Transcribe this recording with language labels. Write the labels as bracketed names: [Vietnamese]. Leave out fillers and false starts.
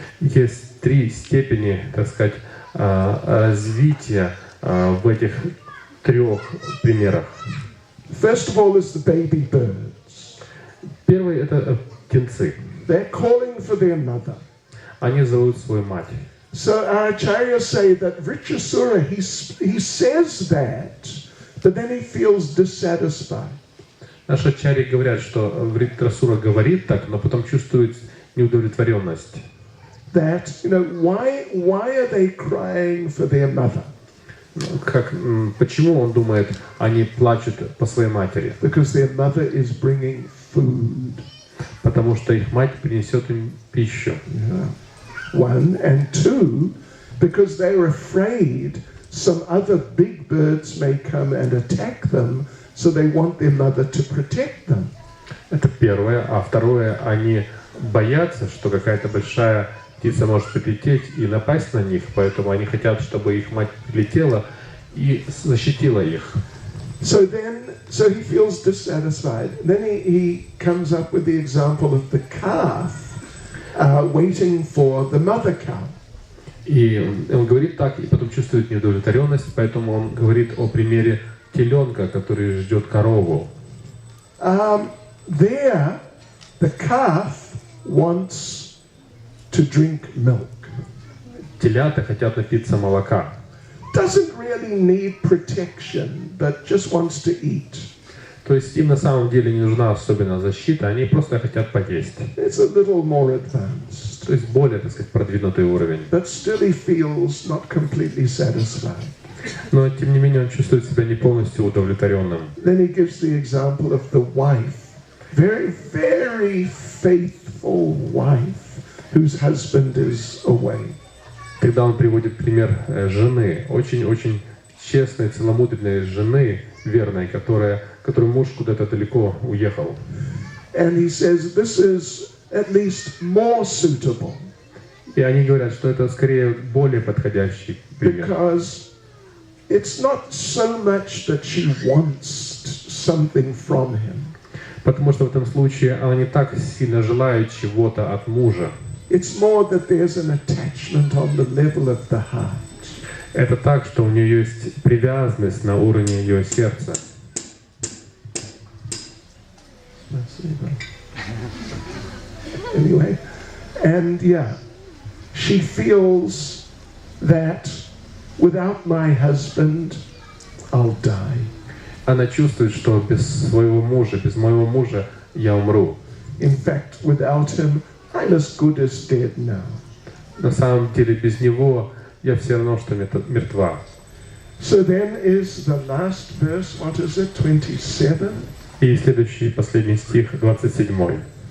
[Russian] Есть 3 степени, так сказать, развития в этих 3 примерах. [English] First of all is the baby birds. [Russian] Первый — это птенцы. [English] They're calling for their mother. [Russian] Они зовут свою мать. [English] So our acharyas say that Vritrasura, he says that, but then he feels dissatisfied. [Russian] Наши ачарьи говорят, что Вритрасура говорит так, но потом чувствует неудовлетворенность. [English] That, why are they crying for their mother? [Russian] Почему он думает, они плачут по своей матери? [English] Because their mother is bringing food. [Russian] Потому что их мать принесет им пищу. [English] Yeah. 1 and 2, because they're afraid some other big birds may come and attack them, so they want their mother to protect them. [Russian] Это первое. А второе, они боятся, что какая-то большая птица может прилететь и напасть на них, поэтому они хотят, чтобы их мать прилетела и защитила их. [English] So he feels dissatisfied. Then he comes up with the example of the calf waiting for the mother cow. [Russian] И он говорит так, и потом чувствует неудовлетворенность, поэтому он говорит о примере теленка, который ждет корову. [English] There, the calf wants to drink milk. [Russian] Телята хотят напиться молока. [English] Doesn't really need protection, but just wants to eat. [Russian] То есть им на самом деле не нужна особенная защита, они просто хотят поесть. [English] It's a little more advanced. [Russian] То есть более, так сказать, продвинутый уровень. [English] But still he feels not completely satisfied. [Russian] Но тем не менее он чувствует себя не полностью удовлетворенным. [English] Then he gives the example of the wife, very, very faithful wife, whose husband is away. [Russian] Когда он приводит пример жены, очень-очень честной, целомудренной жены, верной, которой муж куда-то далеко уехал. [English] And he says this is at least more suitable. [Russian] И они говорят, что это скорее более подходящий пример. [English] Because it's not so much that she wants something from him. [Russian] Потому что в этом случае она не так сильно желает чего-то от мужа. [English] It's more that there's an attachment on the level of the heart. [Russian] Это так, что у нее есть привязанность на уровне ее сердца. [English] Anyway, and she feels that without my husband, I'll die. [Russian] Она чувствует, что без своего мужа, без моего мужа я умру. [English] In fact, without him, I'm as good as dead now. [Russian] На самом деле без него я все равно что мертва. [English] So then is the last verse, what is it, 27? [Russian] И следующий, последний стих, 27.